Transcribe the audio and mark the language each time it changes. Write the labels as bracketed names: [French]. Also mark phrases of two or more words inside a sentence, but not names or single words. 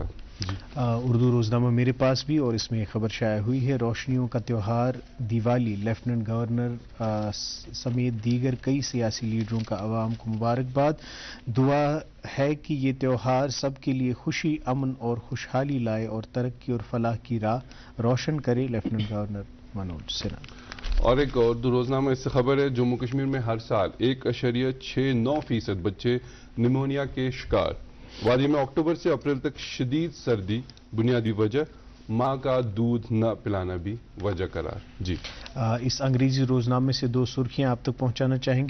[Urdu] اردو روزنامہ میرے پاس بھی, اور اس میں خبر شائع ہوئی ہے روشنیوں کا تہوار دیوالی. [English] Lieutenant Governor [Urdu] سمیت دیگر کئی سیاسی لیڈروں کا عوام کو مبارکباد. دعا ہے کہ یہ تہوار سب کے لیے خوشی, امن اور خوشحالی لائے اور ترقی اور فلاح کی راہ روشن کرے. [English] Lieutenant Governor [Urdu] منوج سنہا. اور ایک اردو روزنامہ اس سے خبر ہے جموں کشمیر میں ہر سال 1.69% بچے نمونیا کے شکار. وادی میں اکتوبر سے اپریل تک شدید سردی بنیادی وجہ, ماں کا دودھ نہ پلانا بھی وجہ قرار. جی, اس انگریزی روزنامے سے دو سرخیاں آپ تک پہنچانا چاہیں گی.